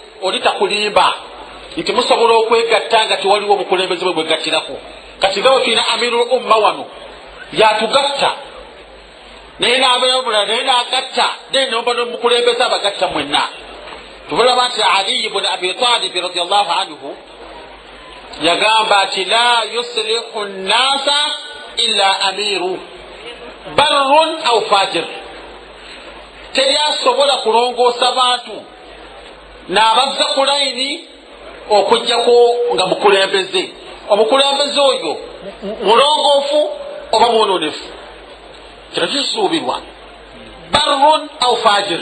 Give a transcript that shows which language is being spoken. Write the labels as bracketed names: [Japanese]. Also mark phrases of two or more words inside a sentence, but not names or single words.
[Ganda] Oli takulimba nti musobola okwegatta nga tewaliwo obukulembeze bwe bwegattirako. Kati nga bwe tulina [Arabic] أمير الأمة [Ganda] wano yatugatta naye n'abeera bulala naye n'agatta naye nomba n'omukulembeze abagatta mwenna. Tubulaba nti Ali ibn Abi Talib [Arabic] رضي الله عنه [Ganda] yagamba ati [Arabic] لا يصلح الناس إلا أمير بر أو فاجر. [Ganda] Teri asobola kulongoosa bantu n'abazza ku layini okujjako nga mukulembeze. Omukulembeze oyo mulongoofu oba mwononefu kino kisuubirwa. [Arabic] بر أو فاجر.